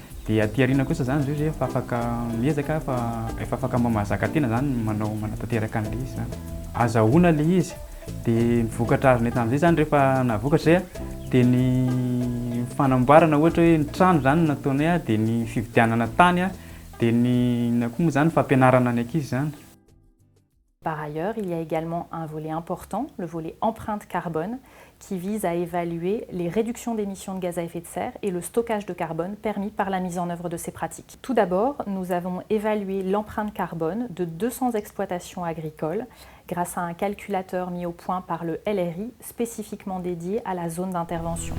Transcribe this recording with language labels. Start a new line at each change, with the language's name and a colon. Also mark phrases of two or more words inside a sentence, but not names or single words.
Malagasy: Dia aty aoriana kosa zany izy io efa afaka miezaka fa efa afaka mamazaka tena zany manao manatanteraka an'ilay izy zany. Azahoana ilay izy dia ny vokatra azony tamin'izay zany rehefa navokatra izay dia ny fanamboarana ohatra hoe ny trano zany nataony dia ny fividianana tany dia ny koa moa zany fampianarana ny ankizy zany.
French: Par ailleurs, il y a également un volet important, le volet empreinte carbone, qui vise à évaluer les réductions d'émissions de gaz à effet de serre et le stockage de carbone permis par la mise en œuvre de ces pratiques. Tout d'abord, nous avons évalué l'empreinte carbone de 200 exploitations agricoles grâce à un calculateur mis au point par le LRI spécifiquement dédié à la zone d'intervention.